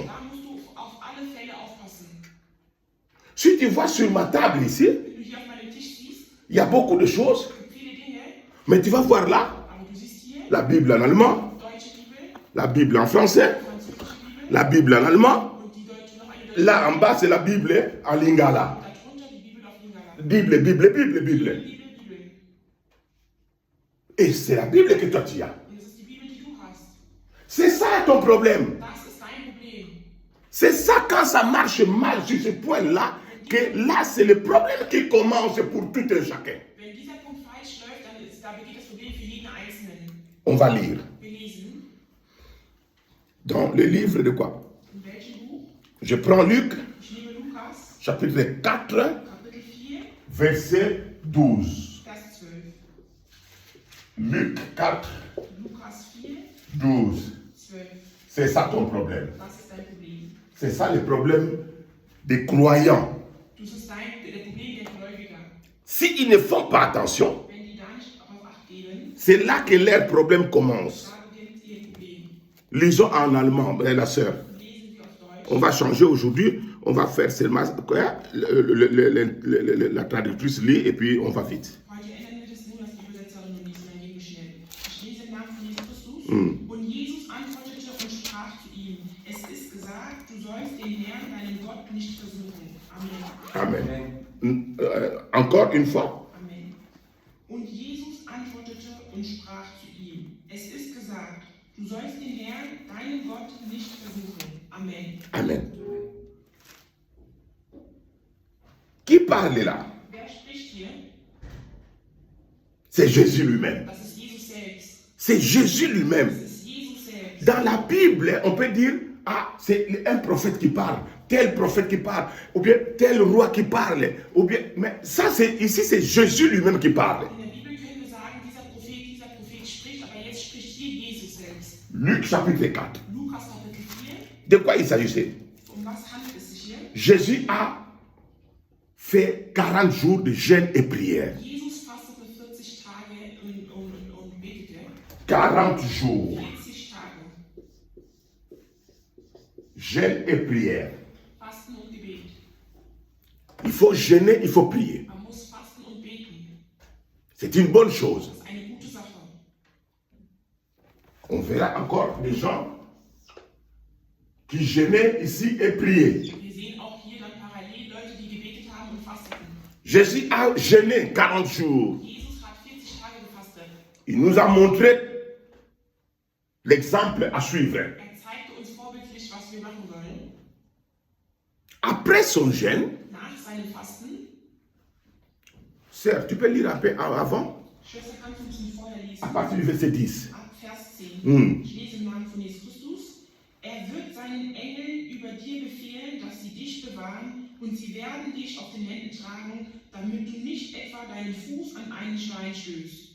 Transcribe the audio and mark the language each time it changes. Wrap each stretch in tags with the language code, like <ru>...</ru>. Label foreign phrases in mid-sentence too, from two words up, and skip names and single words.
<de>Da musst du auf alle Fälle aufpassen.</de> <fr>Si tu vois sur ma table ici,</fr> <de>Wenn du hier auf meinem Tisch siehst,</de> <fr>il y a beaucoup de choses,</fr> <de>es gibt viele Dinge,</de> <fr>mais tu vas voir là,</fr> <de>aber du siehst hier</de> <fr>la Bible en allemand,</fr> <de>deutsche Bibel,</de> <fr>la Bible en français,</fr> <de>französische Bibel</de> <fr>la Bible en allemand.</fr> <de>und die deutsche, noch eine deutsche</de> <fr>Là en bas, c'est la Bible en lingala.</fr> <de>Darunter die Bibel auf Lingala.</de> <fr>Bible, Bible, Bible, Bible.</fr> <de>Bibel.</de> <fr>Et c'est la Bible que toi tu as.</fr> <de>Und das ist die Bibel, die du hast.</de> <fr>C'est ça ton problème.</fr> <de>Das ist dein Problem.</de> <fr>C'est ça quand ça marche mal sur ce point-là, que là, c'est le problème qui commence pour tout un chacun.</fr> <de>Wenn dieser Punkt falsch läuft, dann da beginnt das Problem für jeden Einzelnen.</de> <fr>On va lire.</fr> <de>Wir lesen.</de> <fr>Dans le livre de quoi?</fr> <de>In welchem Buch?</de> <fr>Je prends Luc,</fr> <de>Ich nehme Lukas,</de> <fr>chapitre 4,</fr> <de>Kapitel 4,</de> <fr>verset 12.</fr> <de>Vers 12.</de> <fr>Luc 4,</fr> <de>Lukas 4,</de> <fr>12.</fr> <de>12.</de> <fr>C'est ça ton problème.</fr> <de>Was ist dein Problem?</de> <fr>C'est ça le problème des croyants.</fr> <de>Das ist das Problem der Gläubiger.</de> <fr>S'ils ne font pas attention,</fr> <de>Wenn die da nicht darauf acht geben,</de> <fr>c'est là que leur problème commence.</fr> <de>da beginnt ihr Problem.</de> <fr>Lisons en allemand, la sœur.</fr> <de>Lesen wir auf Deutsch.</de> <fr>On va changer aujourd'hui. On va faire seulement quoi? La traductrice lit et puis on va vite.</fr> <de>Heute ändern wir das nur, dass die Übersetzerin nur liest, dann gehen wir schnell. Ich lese im Namen von Jesus Christus. Und Jesus antwortete und sprach zu ihm: Es ist gesagt, du sollst den Herrn, deinen Gott, nicht versuchen. Amen.</de> <fr>Amen. Encore une fois. Amen.</fr> <de>Und Jesus antwortete und sprach zu ihm: Es ist gesagt, du sollst den Herrn, deinen Gott, nicht versuchen. Amen.</de> <fr>Amen. Qui parle là?</fr> <de>Wer spricht hier?</de> <fr>C'est Jésus lui-même.</fr> <de>Das ist Jesus selbst.</de> <fr>C'est Jésus</fr> <de>Das</de> <fr>lui-même.</fr> <de>ist Jesus selbst.</de> <fr>Dans la Bible, on peut dire, ah, c'est un prophète qui parle, tel prophète qui parle, ou bien tel roi qui parle, ou bien, mais ça c'est, ici c'est Jésus lui-même qui parle.</fr> <de>In der Bibel können wir sagen, dieser Prophet spricht, aber jetzt spricht hier Jesus selbst.</de> <fr>Luc chapitre 4.</fr> <de>Lukas Kapitel 4,</de> <fr>De quoi il s'agissait?</fr> <de>um was handelt es sich hier?</de> <fr>Jésus a fait 40 jours de jeûne et prière.</fr> <de>Jesus fastete 40 Tage und betete.</de> <fr>40 jours,</fr> <de>40 Tage.</de> <fr>jeûne et prière.</fr> <de>Fasten und Gebet.</de> <fr>Il faut jeûner, il faut prier.</fr> <de>Man muss fasten und beten.</de> <fr>C'est une bonne chose.</fr> <de>Das ist eine gute Sache.</de> <fr>On verra encore des gens qui jeûnaient ici et priaient.</fr> <de>Wir sehen auch hier dann parallel Leute, die gebetet haben und fasteten.</de> <fr>Jésus a jeûné 40 jours.</fr> <de>Jesus hat 40 Tage gefastet.</de> <fr>Il nous a montré l'exemple à suivre.</fr> <de>Er zeigte uns vorbildlich, was wir machen sollen.</de> <fr>Après son jeûne,</fr> <de>Nach seinem Fasten,</de> <fr>sœur, tu peux lire un peu avant,</fr> <de>Schwester, kannst du ein bisschen vorher lesen?</de> <fr>à partir du verset 10.</fr> <de>Ab Vers 10. Hm. Ich lese im Namen von Jesus Christus. Er wird seinen Engeln über dir befehlen, dass sie dich bewahren, und sie werden dich auf den Händen tragen, damit du nicht etwa deinen Fuß an einen Stein stößt.</de>